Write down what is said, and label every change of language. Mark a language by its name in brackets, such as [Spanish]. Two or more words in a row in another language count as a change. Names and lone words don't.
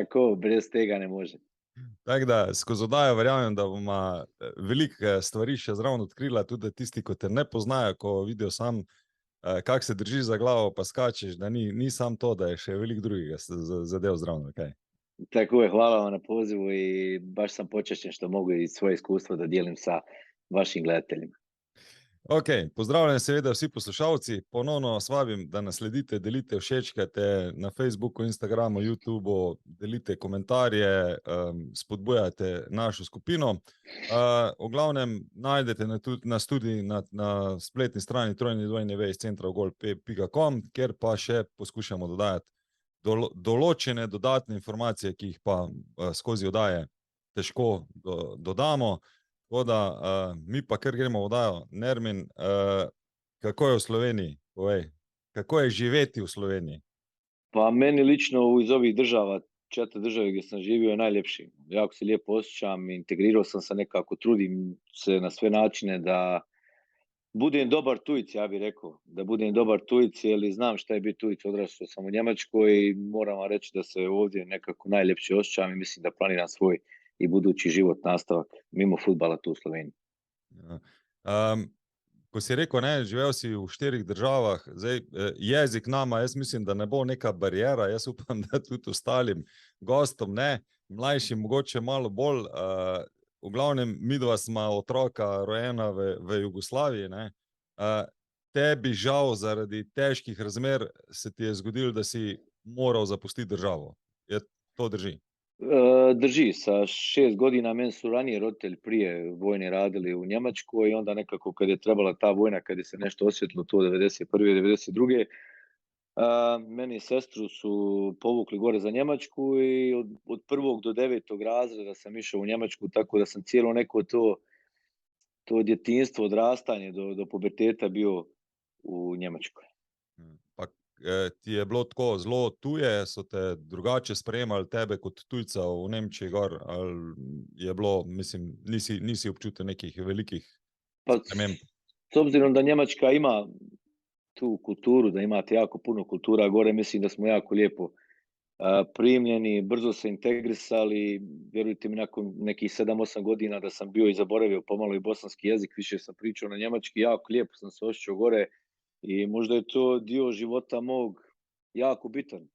[Slovenian] Tako, brez tega [Bosnian] ne može. [Slovenian] Tako da skozi oddajo verjamem, da bomo veliko stvari še zraven odkrila, tudi tisti, ko te ne poznajo, ko vidijo sam, kako se držiš za glavo, pa skačeš, da ni sam to, da je še veliko drugega zadev zraven, kaj? [Bosnian] Tako je, hvala vam na pozivu i baš sam počašćen što mogu i svoje iskustvo da dijelim sa vašim gledateljima. [Slovenian] Ok, pozdravljeni seveda vsi poslušalci, ponovno vas vabim, da nas sledite, delite, všečkate na Facebooku, Instagramu, YouTubeu, delite komentarje, spodbujate našo skupino. V glavnem najdete nas tudi na spletni strani www.centraogol.com, kjer pa še poskušamo dodajati določene dodatne informacije, ki jih pa skozi oddaje težko dodamo. Tako da, mi pa kar gremo v oddajo. Nermin, kako je v Sloveniji? Povej, kako je živeti v Sloveniji? [Bosnian] Pa meni lično iz ovih država, 4 države gdje sam živio je najljepši. Jako se lijepo osjećam, integrirao sam se nekako, trudim se na sve načine da budem dobar Tujic, ja bih rekao. Da budem dobar Tujic, jer znam šta je biti Tujic, odrastao sam u Njemačkoj i moram vam reći da se ovdje nekako najljepše osjećam i mislim da planiram svoj i budući život, nastavak mimo fudbala tu u Sloveniji. [Slovenian] Ko si rekel, ne, živel si v 4 državah, zdaj jezik nama, jaz mislim, da ne bo neka barijera, jaz upam, da tudi ostalim gostom ne, mlajšim mogoče malo bolj. V glavnem, midva sva otroka rojena v Jugoslaviji, ne. Tebi žal zaradi težkih razmer se ti je zgodilo, da si moral zapustiti državo. Je to drži? [Bosnian] Drži, sa 6 godina meni su ranije roditelji prije vojne radili u Njemačkoj i onda nekako kad je trebala ta vojna, kad je se nešto osjetilo to 91. 92. Meni i sestru su povukli gore za Njemačku i od 1. do 9. razreda sam išao u Njemačku, tako da sam cijelo neko to djetinjstvo, odrastanje do puberteta bio u Njemačkoj. [Slovenian] Pa ti je bilo tako zelo tuje, so te drugače sprejemali tebe kot tujca v Nemčiji gor, ali je bilo, mislim, nisi občutil nekih velikih sprememb? [Bosnian] S obzirom da Njemačka ima tu kulturu, da imate jako puno kultura gore, mislim da smo jako lijepo primljeni, brzo se integrisali, vjerujte mi, nakon nekih 7-8 godina da sam bio i zaboravio pomalo i bosanski jezik, više sam pričao na njemački, jako lijepo sam se osjećao gore i možda je to dio života mog jako bitan.